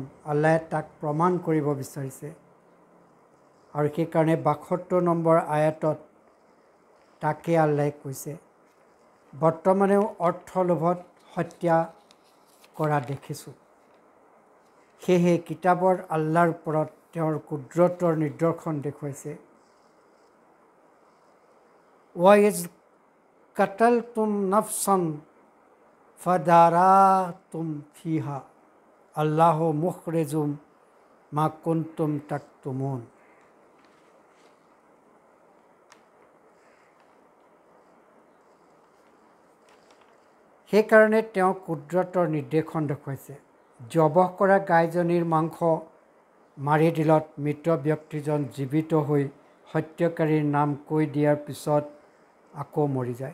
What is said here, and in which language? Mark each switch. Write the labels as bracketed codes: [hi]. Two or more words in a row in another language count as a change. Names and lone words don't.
[as] আল্লাহে তাক প্ৰমাণ কৰিব বিচাৰিছে আৰু সেইকাৰণে ৭২ নম্বৰ আয়াতত তাকে আল্লাহে কৈছে, বৰ্তমানেও অৰ্থলোভত হত্যা কৰা দেখিছোঁ। সেয়ে কিতাবৰ আল্লাহৰ ওপৰত তেওঁৰ কুদৰতৰ নিদৰ্শন দেখুৱাইছে। [ar] وإذ قتلتم نفسا فادارأتم فيها والله مخرج ما كنتم تكتمون. [as] সেইকাৰণে তেওঁ কুদৰতৰ নিৰ্দেশন দেখুৱাইছে। জবহ কৰা গাইজনীৰ মাংস মাৰি দিলত মৃত ব্যক্তিজন জীৱিত হৈ হত্যাকাৰীৰ নাম কৈ দিয়াৰ পিছত আকৌ মৰি যায়।